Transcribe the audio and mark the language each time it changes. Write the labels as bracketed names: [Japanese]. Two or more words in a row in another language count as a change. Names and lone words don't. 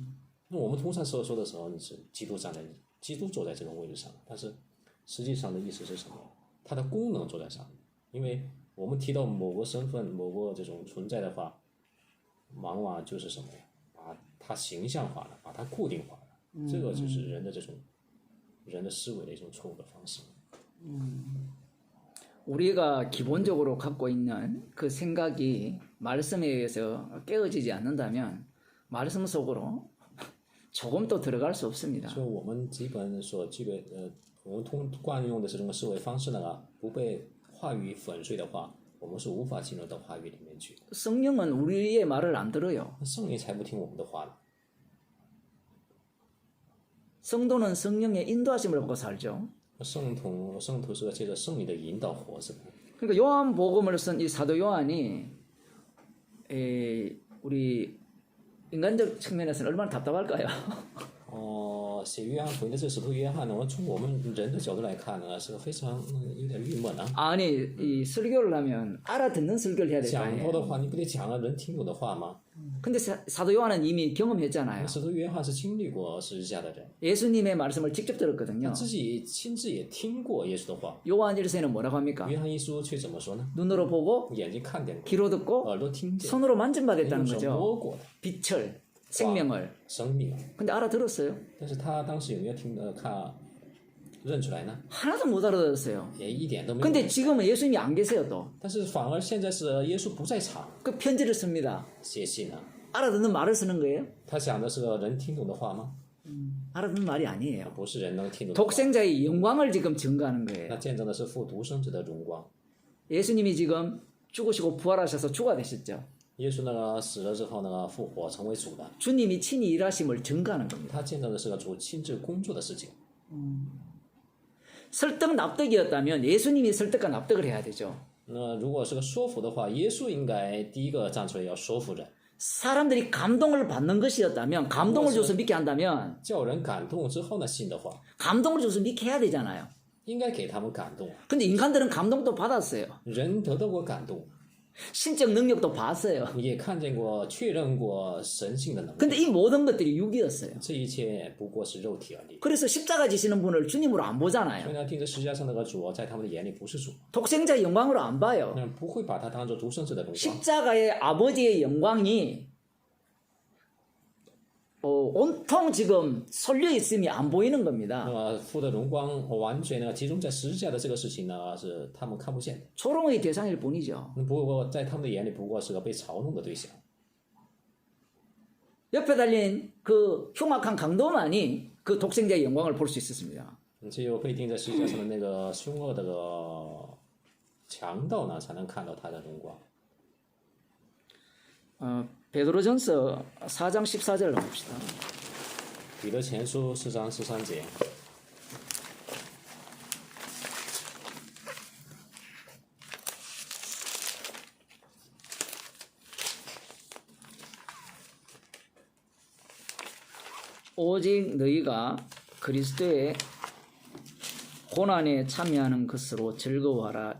[Chinese] 那我们通常说的时候，你是基督坐在这个位置上，但是实际上的意思是什么？它的功能坐在上面，因为我们提到某个身份、某个这种存在的话，往往就是什么呀？把它形象化了，把它固定化了，这个就是人的思维的一种错误的方式。 [Korean] 우리가 기본적으로 갖고 있는 그 생각이 말씀에 의해서 깨어지지 않는다면 말씀 속으로 조금도 들어갈 수 없습니다. [Chinese] 所以我们基本所具备我们惯用的这种思维方式呢，不被话语粉碎的话，我们是无法进入到话语里面去。 [Korean] 성령은 우리의 말을 안 들어요. [Chinese] 圣灵才不听我们的话呢。 [Korean] 성도는 성령의 인도하심을 받고 살죠. [Chinese] 圣徒是借着圣灵的引导活着的。 [Korean] 그러니까 요한복음을 쓴 이 사도 요한이 우리 인간적 측면에서는 얼마나 답답할까요? [Chinese] 写约翰福音的这个使徒约翰呢，从我们人的角度来看呢，是非常有点郁闷啊。 [Korean] 아니 이 설교를 하면 알아듣는 설교를 해야 될 거 [Chinese] 讲道 [Korean] 아니에요. [Chinese] 的话，你不得讲了人听懂的话吗？ [Korean] 근데 사도 요한은 이미 경험했잖아요. [Chinese] 使徒约翰是经历过十字架的人， [Korean] 예수님의 말씀을 직접 들었거든요. [Chinese] 自己亲自也听过耶稣的话。 [Korean] 요한일서에는 뭐라고 합니까? [Chinese] 约翰一书却怎么说呢？ [Korean] 눈으로 보고 [Chinese] 眼睛看见过， [Korean] 귀로 듣고 [Chinese] 耳朵听见， [Korean] 손으로 [Chinese] 用 [Korean] 만진받았다는 [Chinese] 手 [Korean] 거죠. [Chinese] 摸过的 [Korean] 빛을 생명을. [Chinese] 生命。 [Korean] 근데 알아들었어요? [Chinese] 但是他当时有没有认出来呢？ [Korean] 하나도 못 알아들었어요. [Chinese] 也一点都没有。 [Korean] 근데 지금은 예수님이 안 계세요 또. [Chinese] 但是反而现在是耶稣不在场， [Korean] 그 편지를 씁니다. [Chinese] 写信了。 [Korean] 알아듣는 말을 쓰는 거예요? [Chinese] 他讲的是人听懂的话吗？ [Korean] 알아듣는 말이 아니에요. [Chinese] 不是人能听懂的话。 [Korean] 독생자의 영광을 지금 증거하는 [Chinese] 那 [Korean] 거예요. [Chinese] 见证的是父独生子的荣光。 [Korean] 예수님이 지금 죽으시고 부활하셔서 주가 되셨죠. [Chinese] 耶稣那个死了之后那个复活成为主的， [Korean] 주님이 친히 일하심을 증거하는 겁니다. [Chinese] 他见证的是个主亲自工作的事情。 [Korean] 설득 납득이었다면 예수님이 설득과 납득을 해야 되죠. [Chinese] 那如果是个说服的话，耶稣应该第一个站出来要说服人， [Korean] 사람들이 감동을 받는 것이었다면 감동을 줘서 믿게 한다면 [Chinese] 叫人感动之后呢信的话， [Korean] 감동을 줘서 믿게 해야 되잖아요. [Chinese] 应该给他们感动。 [Korean] 근데 인간들은 감동도 받았어요. [Chinese] 人得到过感动， [Korean] 신적 능력도 봤어요. [Chinese] 也看见过、确认过神性的能力。 [Korean] 근데 이 모든 것들이 육이었어요. [Chinese] 这一切不过是肉体而已。 [Korean] 그래서 십자가 지시는 분을 주님으로 안 [Chinese] 所以 [Korean] 보잖아요. [Chinese] 呢，钉在十字架上那个主，在他们的眼里不是主， [Korean] 독생자 영광으로 안 봐요. [Chinese] 不会把他当做独生子的荣光。 [Korean] 십자가의 아버지의 영광이 온통 지금 설려 있음이 안 보이는 [Chinese] 那 [Korean] 겁니다. [Chinese] 么父的荣光完全呢集中在十字架的这个事情呢，是他们看不见的。 [Korean] 조롱의 대상일 뿐이죠. [Chinese] 不过在他们的眼里，不过是个被嘲弄的对象。 [Korean] 옆에 달린 그 흉악한 강도만이 그 독생자의 영광을 볼 수 있었습니다. [Chinese] 只有被钉在十字架上的那个凶恶的强盗呢，才能看到他的荣光。 [Korean] 베드로전서 4장 14절을 봅시다. [Chinese] 彼得前书4章13节。 [Korean] 오직 너희가 그리스도의 고난에 참여하는 것으로 즐거워하라.